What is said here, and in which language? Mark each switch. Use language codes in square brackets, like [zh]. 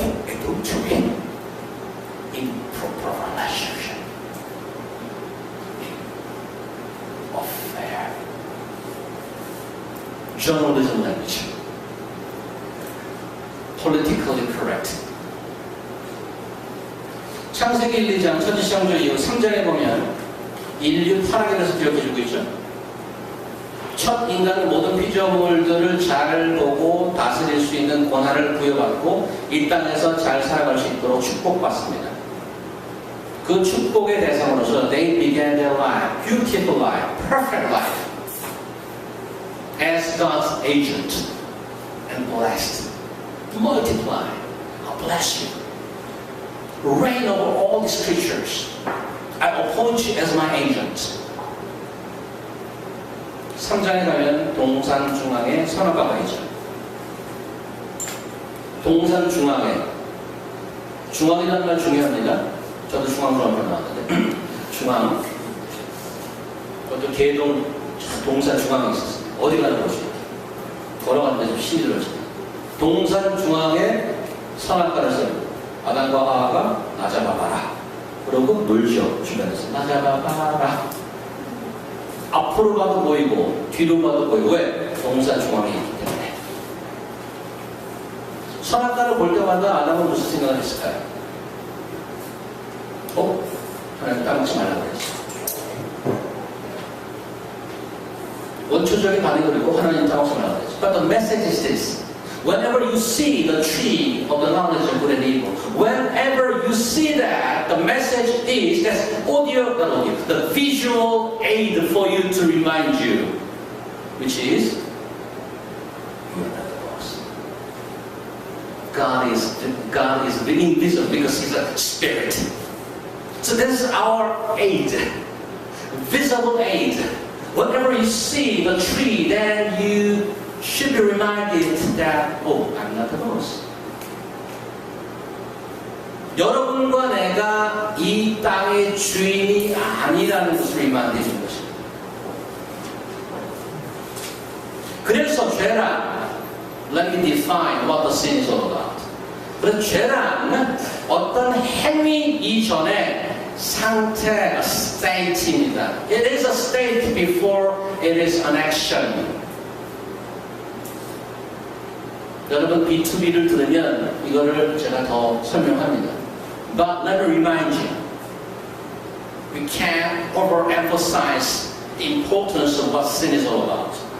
[en] Adultery, improper relationship, affair, journalism language, politically correct. [ko] 창세기 1, 2장 천지창조 이후 3장에 보면 인류 타락에 대해서 기억해주고 있죠. 첫 인간은 모든 피조물들을 잘 보고 다스릴 수 있는 권한을 부여받고 이 땅에서 잘 살아갈 수 있도록 축복받습니다. 그 축복의 대상으로서 [en] they began their life, beautiful life, perfect life as God's agent and blessed, multiply, I bless you, reign over all these creatures. I appoint you as my agent. [ko] 3장에 가면 동산 중앙에 선악과가 있죠. 동산 중앙에, 중앙이라는 말 중요합니다. 저도 중앙중학교 나왔는데 중앙, 그것도 개동 동산 중앙에 있었어요. 어디 가는 곳이 걸어가는데 좀 힘이 들어집니다. 동산 중앙에 선악과를 써요. 아담과 하와가 나 잡아봐라. 그러고 놀죠. 주변에서 나 잡아봐라. 앞으로 봐도 보이고 뒤로 봐도 보이고. 왜? 동산 중앙에 있기 때문에. 선악과를 볼 때마다 아담은 무슨 생각을 했을까요? 하나님 따먹지 말라고 그랬어. 원초적인 반응을 듣고 하나님 따먹지 말라고 그랬어. [en] But the message is this. Whenever you see the tree of the knowledge of good and evil, whenever you see that, the message is that's audio, not audio, the visual aid for you to remind you, which is you are not the boss. God is invisible because He's a spirit. So this is our aid, visible aid. Whenever you see the tree, then you should be reminded that, I'm not the boss. [ko] 여러분과 내가 이 땅의 주인이 아니라는 것을 리마인드 해주는 것입니다. 그래서 죄란, [en] let me define what the sin is all about. [ko] 그래서 죄란 어떤 행위 이전에 상태, [en] a state [ko] 입니다. [en] It is a state before it is an action. [ko] 여러분 B2B를 들으면 이거를 제가 더 설명합니다. [en] But let me remind you, we can't overemphasize the importance of what sin is all about.